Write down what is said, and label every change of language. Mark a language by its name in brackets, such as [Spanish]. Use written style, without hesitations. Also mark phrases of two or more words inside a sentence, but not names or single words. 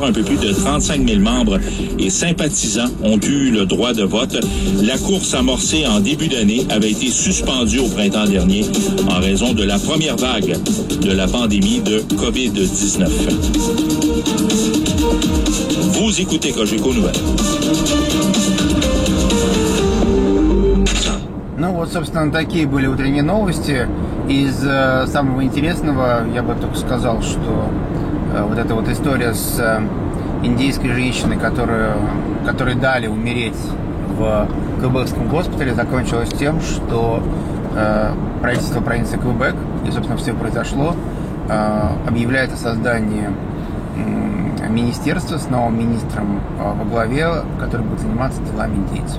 [French] Un peu plus de 35 000 membres et sympathisants ont eu le droit de vote. La course amorcée en début d'année avait été suspendue au printemps dernier en raison de la première vague de la pandémie de COVID-19. Vous écoutez Cogeco Nouvelles. [Russian] Ну вот, собственно, такие были утренние новости. Из самого интересного я бы только сказал, что вот эта вот история с индейской женщиной, которой дали умереть в квебекском госпитале, закончилась тем, что правительство провинции Квебек где, собственно, все произошло, объявляет о создании министерства с новым министром во главе, который будет заниматься делами индейцев.